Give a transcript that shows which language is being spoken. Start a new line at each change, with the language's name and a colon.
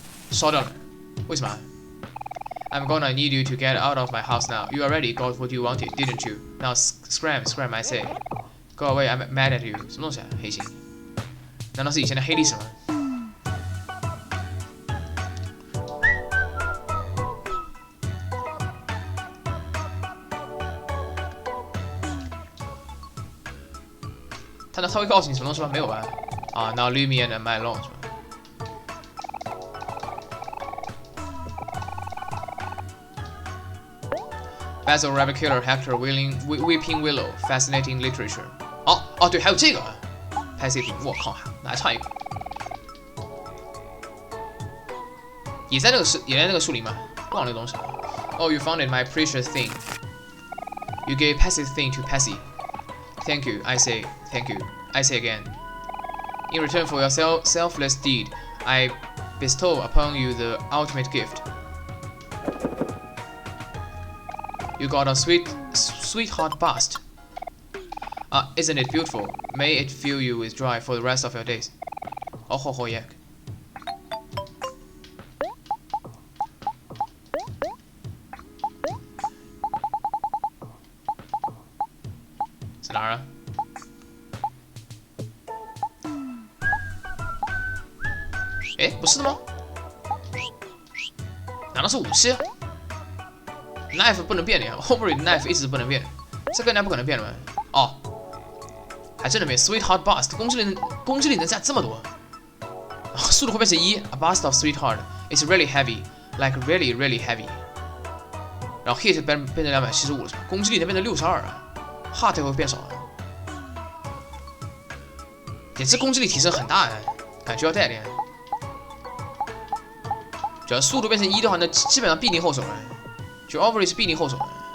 English: 烧掉了，为什么？I'm gonna need you to get out of my house now. You already got what you wanted, didn't you? Now scram, I say. Go away. I'm mad at you. 什么东西啊？黑心？
Chinese: 难道是以前的黑历史吗？他会告诉你什么东西吗？没有吧？
English: 啊 ，Now leave me and my alone 是吧？ Basil Rabbit Killer Hector Weeping Willow Fascinating Literature。
Chinese: 哦，对，还有这个 Passive， 我靠，那还差一个，也在那个树林嘛，忘了那个东西。
English: Oh, you found it, my precious thing. You gave Patsy's thing to Patsy. Thank you, I say. Thank you. I say again. In return for your selfless deed, I bestow upon you the ultimate gift. You got a sweetheart bust. Isn't it beautiful? May it fill you with joy for the rest of your days. Oh ho ho yak.
Chinese: 是哪儿啊？哎，不是的吗？难道是武器 ？Knife 不能变的呀 ，OMORI 的 knife 一直不能变，这个应该不可能变的吧？哦，还真能变 ，Sweetheart Bust， 攻击力能加这么多，速度会变成1 ， A bust of Sweetheart is really heavy, like really heavy。然后 hit 变成275了是吧？攻击力能变成62啊 ，heart 会变少啊。也这攻击力提升很大呀，感觉要带点。只要速度变成1的话，那基本上必定后手了。就 OMORI 是必定后手的。